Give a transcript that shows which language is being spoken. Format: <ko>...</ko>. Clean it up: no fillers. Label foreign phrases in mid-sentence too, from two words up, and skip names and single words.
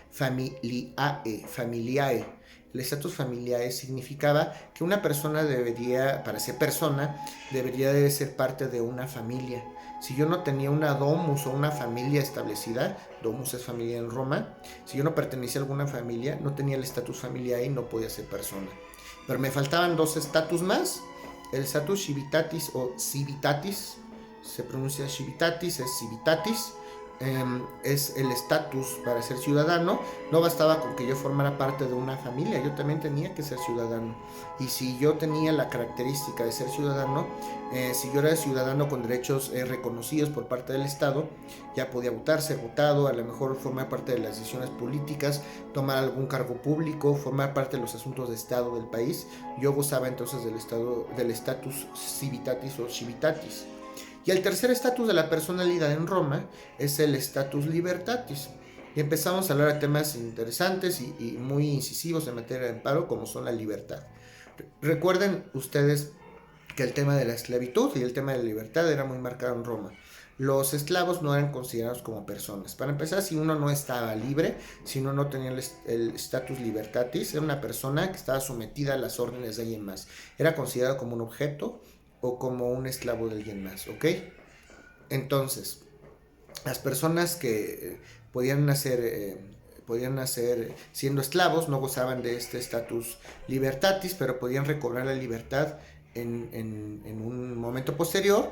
<es>El estatus familiae significaba que una persona debería, para ser persona, debería de ser parte de una familia. Si yo no tenía una domus o una familia establecida, domus es familia en Roma, si yo no pertenecía a alguna familia, no tenía el estatus familiae y no podía ser persona. Pero me faltaban dos estatus más, el estatus civitatis o civitatis, se pronuncia civitatis, es civitatis, es el estatus para ser ciudadano. No bastaba con que yo formara parte de una familia, yo también tenía que ser ciudadano. Y si yo tenía la característica de ser ciudadano, si yo era ciudadano con derechos reconocidos por parte del Estado, ya podía votar, ser votado, a lo mejor formar parte de las decisiones políticas, tomar algún cargo público, formar parte de los asuntos de Estado del país. Yo gozaba entonces del estatus civitatis o civitatis. Y el tercer estatus de la personalidad en Roma es el</es> <la>status libertatis.</la> <es>Y empezamos a hablar de temas interesantes y muy incisivos en materia de amparo, como son la libertad. Recuerden ustedes que el tema de la esclavitud y el tema de la libertad era muy marcado en Roma. Los esclavos no eran considerados como personas. Para empezar, si uno no estaba libre, si uno no tenía el</es> <la>status libertatis,</la> <es>era una persona que estaba sometida a las órdenes de alguien más. Era considerado como un objeto o como un esclavo de alguien más, ¿ok? Entonces, las personas que podían nacer siendo esclavos no gozaban de este estatus libertatis, pero podían recobrar la libertad en un momento posterior.</es>